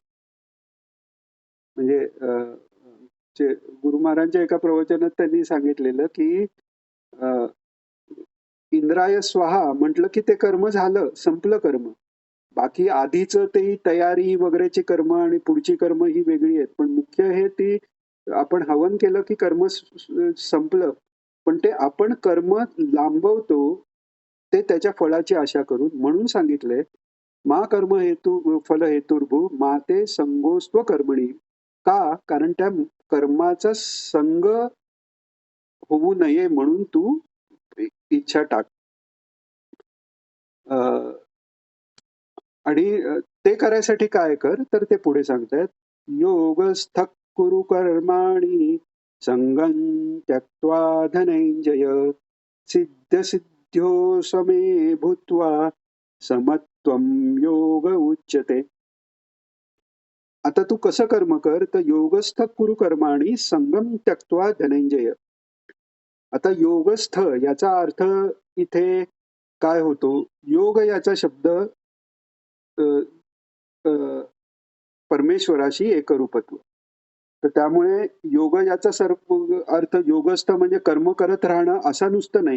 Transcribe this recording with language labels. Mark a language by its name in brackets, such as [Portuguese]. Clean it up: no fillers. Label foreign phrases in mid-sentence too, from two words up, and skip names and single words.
[Marathi] म्हणजे जे गुरु महाराजांच्या एका प्रवचनात त्यांनी सांगितलेलं की अ, [Sanskrit] इंद्राय स्वाहा [Marathi] म्हटलं की ते कर्म झालं, संपलं कर्म. बाकी आधीचं ते तयारी वगैरेची कर्म आणि पुढची कर्म ही वेगळी आहेत. पण मुख्य हे ती आपण हवन केलं की कर्म संपलं. पण ते आपण कर्म लांबवतो, ते त्याच्या फळाची आशा करून. म्हणून सांगितलंय, [Sanskrit] "मा कर्म हेतू फल हेतुर्भुः मा ते संगोऽस्त्व कर्मणी." [Marathi] का? कारण त्या कर्माचा संग होऊ नये म्हणून तू इच्छा टाक. अ, आणि ते करायसाठी काय कर, तर ते पुढे सांगतायत, [Sanskrit] "योगस्थः कुरु कर्माणि संगं त्यक्त्वा धनंजय सिद्ध्यसिद्ध्यो समे भूत्वा समत्वं योग उच्यते." [Marathi] आता तू कसं कर्म कर, तर [Sanskrit] योगस्थ कुरु कर्माणि संगम त्यक्त्वा धनंजय. [Marathi] आता योगस्थ याचा अर्थ इथे काय होतो? योग याचा शब्द अ, अ, परमेश्वराशी एकरूपत्व. तर त्यामुळे योग याचा सर्व अर्थ योगस्थ म्हणजे कर्म करत राहणं असं नुसतं नाही.